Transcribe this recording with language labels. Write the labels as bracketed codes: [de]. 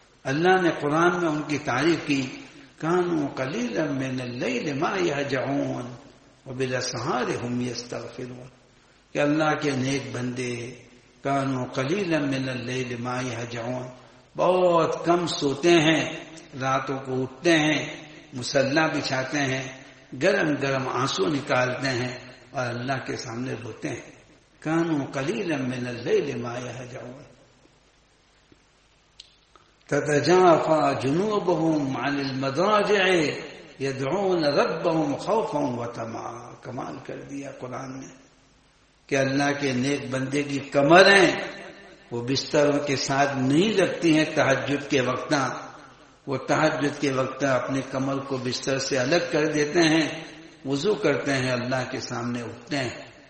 [ur] اللہ نے قرآن میں ان کی تعریف کی [ar] کانوا قلیلا من اللیل ما یہجعون وبالاسحار ہم یستغفرون, [ur] کہ اللہ کے نیک بندے [ar] کانوا قلیلا من اللیل ما یہجعون, [ur] بہت کم سوتے ہیں, راتوں کو اٹھتے ہیں, مسلح بچھاتے ہیں, گرم گرم آنسو نکالتے ہیں اور اللہ کے سامنے روتے ہیں. [ar] کانوا قلیلا من اللیل ما یہجعون تتجافى جنوبهم عن المضاجع يدعون ربهم خوفا وطمعا. [ur] کمال کر دیا قرآن نے کہ اللہ کے نیک بندے کی کمریں وہ بستروں کے ساتھ نہیں لگتی ہیں تہجد کے وقتا, وہ تہجد کے وقتا اپنے کمر کو بستر سے الگ کر دیتے ہیں, وضو کرتے ہیں, اللہ کے سامنے اٹھتے ہیں.